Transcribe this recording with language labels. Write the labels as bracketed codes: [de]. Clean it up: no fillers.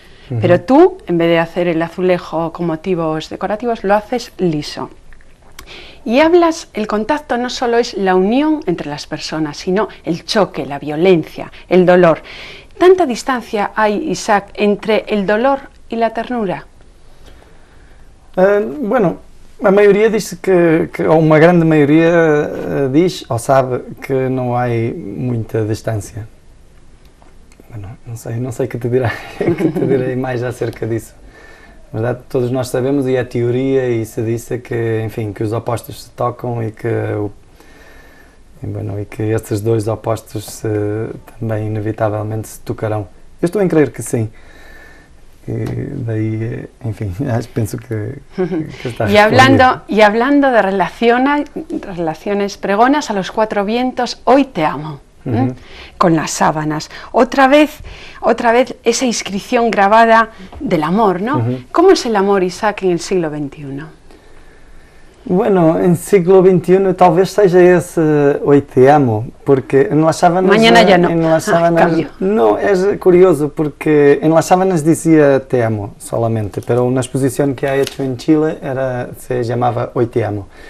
[es] Pero tú, en vez de hacer el azulejo con motivos decorativos, lo haces liso. Y el contacto no solo es la unión entre las personas, sino el choque, la violencia, el dolor. ¿Tanta distancia hay, Isaac, entre el dolor y la ternura? [pt] Bueno, a maioria diz ou uma grande maioria diz ou sabe que não há muita distância. Não sei que te direi mais acerca disso. Na verdade, todos nós sabemos, e é teoria, e se disse que, enfim, que os opostos se tocam e que estes 2 opostos também inevitavelmente se tocarão. Eu estou em crer que sim. daí, enfim, penso que está [es] y hablando de relaciones pregonas a los cuatro vientos, hoy te amo. Con las sábanas. Otra vez esa inscripción grabada del amor, ¿no? ¿Cómo es el amor, Isaac, en el siglo XXI? [pt] Bueno, em século XXI talvez seja esse Oi Te Amo, porque em Las Sábanas... [es] Mañana ya no. [pt] Em Las Sábanas, não, é curioso, porque em Las Sábanas dizia Te Amo solamente, pero na exposição que há hecho em Chile se chamava Oi Te Amo.